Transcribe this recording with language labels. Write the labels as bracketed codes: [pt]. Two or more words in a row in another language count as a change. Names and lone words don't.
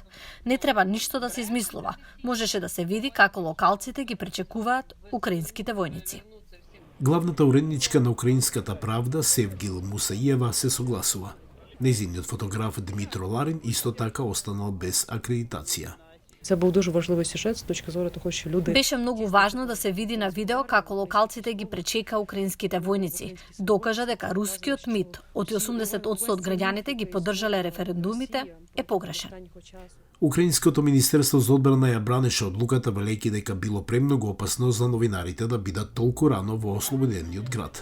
[mk] Не треба ништо да се измислува. Можеше да се види како локалците ги пречекуваат украинските војници. Главната уредничка на Украинската правда Севгил Мусаиева се согласува. Нејзиниот фотограф Дмитро Ларин исто така останал без акредитација. [uk] Це був дуже важливий сюжет з точки зору того, що люди... [mk] Беше многу важно да се види на видео како локалците ги пречека украинските војници. Докажа дека рускиот мит од 80% од граѓаните ги поддржале референдумите е погрешен. Украинското министерство за одбрана ја бранеше одлуката, велејќи дека било премногу опасно за новинарите да бидат толку рано во ослободениот град.